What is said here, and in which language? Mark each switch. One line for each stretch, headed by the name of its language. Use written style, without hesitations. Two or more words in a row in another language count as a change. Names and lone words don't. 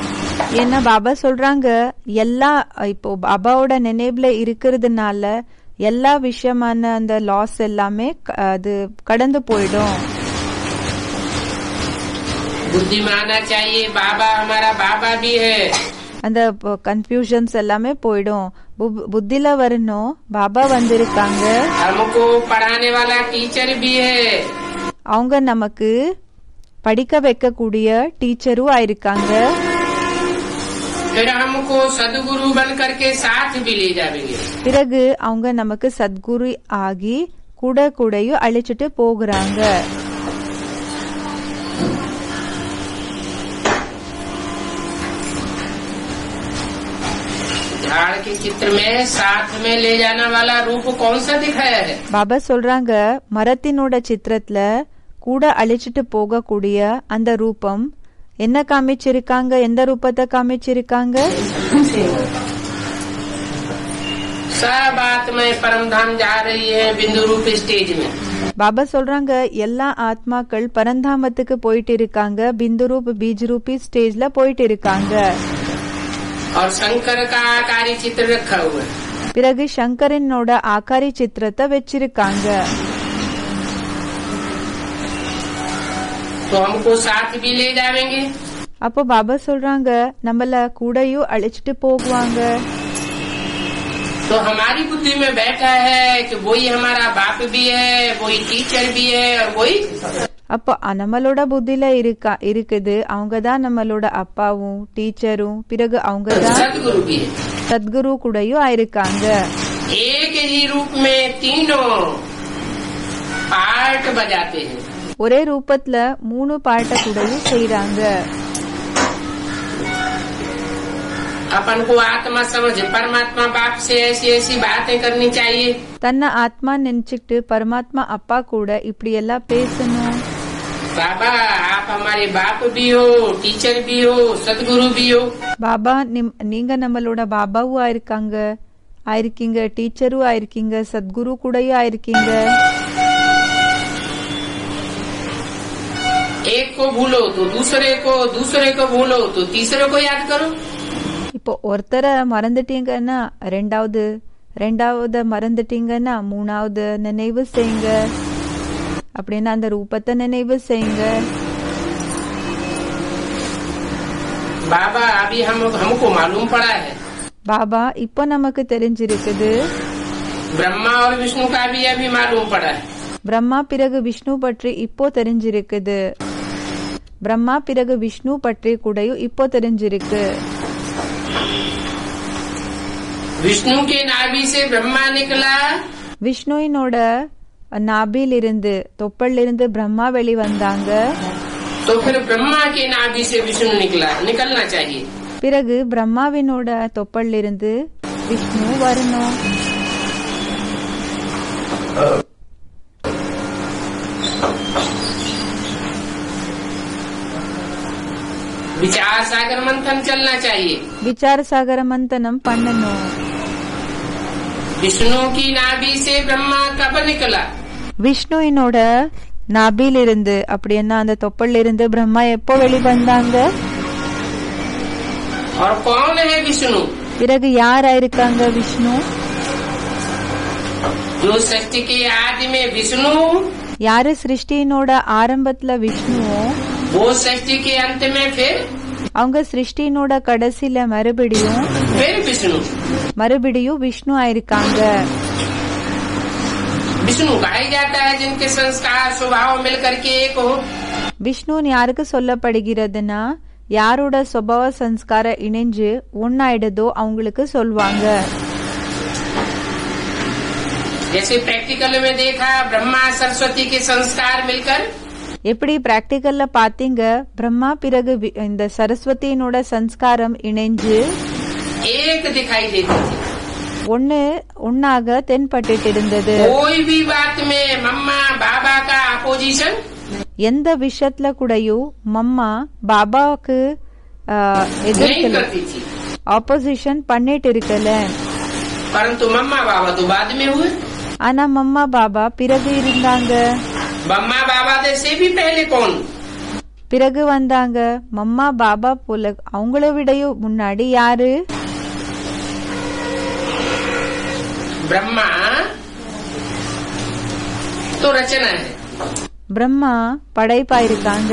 Tamil: ஏன்னா பாபா சொல்றாங்க எல்லா இப்போ பாபாவோட நினைவுல இருக்கிறதுனால எல்லா விஷயமான அந்த லாஸ் எல்லாமே அது கடந்து போயிடும்.
Hindi: बुद्धि में आना चाहिए बाबा हमारा बाबा भी है।
Tamil: அந்த கன்ஃபியூஷன்ஸ் எல்லாமே போயிடும். புத்தில வரணும் பாபா வந்திருக்காங்க,
Hindi: हमको पढ़ाने वाला टीचर भी है।
Tamil: அவங்க நமக்கு படிக்க வைக்கக்கூடிய டீச்சரும் ஆயிருக்காங்க.
Hindi: फिर हमको सदगुरु बन करके साथ भी ले जाएंगे।
Tamil: பிறகு அவங்க நமக்கு சத்குரு ஆகி கூட கூடயும் அழைச்சிட்டு போகிறாங்க.
Hindi: झाड़ के चित्र में साथ में ले जाने वाला रूप कौन सा दिखाया है।
Tamil: பாபா சொல்றாங்க மரத்தினோட சித்திரத்துல கூட அழைச்சிட்டு போகக்கூடிய அந்த ரூபம் என்ன காமிச்சிருக்காங்க, எந்த ரூபத்தை காமிச்சிருக்காங்க.
Hindi: सब आत्माएं परम धाम जा रही है बिंदु रूप स्टेज में।
Tamil: பாபா சொல்றாங்க எல்லா ஆத்மாக்கள் பரந்தாமத்துக்கு போயிட்டு இருக்காங்க,
Hindi: बिंदु रूप बीज रूपी
Tamil: ஸ்டேஜ்ல போயிட்டு இருக்காங்க.
Hindi: और शंकर का आकारी चित्र रखा हुआ है।
Tamil: பிறகு சங்கரனோட ஆகாரி சித்திரத்தை வச்சிருக்காங்க.
Hindi: तो हमको साथ भी ले जाएंगे।
Tamil: அப்போ பாபா சொல்றாங்க நம்மள கூடயும் அழைச்சிட்டு போகுவாங்க.
Hindi: तो हमारी बुद्धि में बैठा है कि वही हमारा बाप भी है, वही टीचर भी है और वही।
Tamil: அப்போ நம்மளோட புத்தில இருக்குது அவங்கதான் நம்மளோட அப்பாவும் டீச்சரும், பிறகு அவங்கதான்
Hindi: सदगुरु भी है।
Tamil: சத்குரு கூடயும் ஆயிருக்காங்க.
Hindi: एक ही रूप में तीनों पार्ट बजाते हैं।
Tamil: ஒரே ரூபத்துல 3 பாட்ட கூடயும் செய்யறாங்க.
Hindi: अपन को आत्मा समझ परमात्मा बाप से ऐसी ऐसी बातें करनी चाहिए।
Tamil: தன்னை ஆத்மா நினைச்சுக்கிட்டு பரமாத்மா அப்பா கூட இப்படி எல்லாம் பேசணும்.
Hindi: बाबा आप हमारे बाप भी हो, टीचर भी हो, सदगुरु भी हो।
Tamil: பாபா நீங்க நம்மளோட பாபாவும் ஆயிருக்கீங்க, டீச்சரும் ஆயிருக்கீங்க, சத்குரு கூடயும் ஆயிருக்கீங்க.
Hindi: एक को भूलो तो दूसरे को भूलो तो तीसरे को याद करो।
Tamil: இப்போ ஒருத்தரை மறந்துட்டீங்கன்னா ரெண்டாவது மறந்துட்டீங்கன்னா மூணாவது நினைவு செய்யுங்க. அப்படின்னா அந்த ரூபத்தை நினைவு செய்யுங்க.
Hindi: बाबा अभी हमको मालूम पड़ा है,
Tamil: பாபா இப்போ நமக்கு தெரிஞ்சிருக்குது.
Hindi: ब्रह्मा और विष्णु का भी अभी मालूम पड़ा है।
Tamil: பிரம்மா பிறகு விஷ்ணு பற்றி இப்போ தெரிஞ்சிருக்குது. பிரம்மா பிறகு விஷ்ணு பற்றி கூடயும் இப்போ தெரிஞ்சிருக்கு.
Hindi: विष्णु के नाभि से ब्रह्मा निकला,
Tamil: விஷ்ணுவினோட நாபிலிருந்து தொப்பலிருந்து பிரம்மா வெளிவந்தாங்க.
Hindi: तो फिर ब्रह्मा के नाभि से विष्णु निकलना चाहिए।
Tamil: பிறகு பிரம்மாவினோட தொப்பலிருந்து விஷ்ணு வரணும்.
Hindi: विचार सागर मंथन चलना चाहिए। विचार सागर मंथन
Tamil: பண்ணணும்.
Hindi: विष्णु की नाभि से ब्रह्मा कब निकला?
Tamil: விஷ்ணுவினோட நாபிலிருந்து அப்படின்னா அந்த தொப்பலிருந்து பிரம்மா எப்போ வெளிவந்தாங்க?
Hindi: और कौन है विष्णु?
Tamil: பிறகு யாராயிருக்காங்க விஷ்ணு?
Hindi: जो सृष्टि के आदि में विष्णु,
Tamil: யாரு சிருஷ்டியினோட ஆரம்பத்துல விஷ்ணுவோ
Hindi: वो सृष्टि के अंत में फिर
Tamil: அவங்க சிருஷ்டியினோட கடைசியில மறுபடியும் விஷ்ணு ஆயிருக்காங்க.
Hindi: विष्णु कहा जाता है जिनके संस्कार स्वभाव मिलकर के एक हो।
Tamil: விஷ்ணுன்னு யாருக்கு சொல்லப்படுகிறதுனா யாரோட
Hindi: स्वभाव संस्कार
Tamil: இணைஞ்சு ஒன்னாயிடுதோ அவங்களுக்கு சொல்வாங்க.
Hindi: जैसे प्रैक्टिकल में देखा ब्रह्मा सरस्वती के संस्कार मिलकर,
Tamil: எப்படி பிராக்டிக்கல்ல பாத்தீங்க பிரம்மா பிறகு இந்த சரஸ்வதியினோட சன்ஸ்காரம் இணைஞ்சு
Hindi: एक दिखाई देती थी।
Tamil: ஒன்னாக தென்பட்டு இருந்தது.
Hindi: कोई भी बात में मम्मा बाबा का अपोजिशन,
Tamil: எந்த விஷயத்துல கூடயும் மம்மா பாபாவுக்கு எதிர்க்கல, ஆப்போசிஷன் பண்ணிட்டு இருக்கல.
Hindi: परंतु मम्मा बाबा तो बाद में हुए।
Tamil: ஆனா மம்மா பாபா பிறகு இருந்தாங்க.
Hindi: मम्मा बाबा से भी पहले कौन?
Tamil: பிறகு வந்தாங்க. மம்மா பாபா போல அவங்கள விடையும் முன்னாடி யாரு?
Hindi: ब्रह्मा तो रचना है,
Tamil: பிரம்மா படைப்பா இருக்காங்க.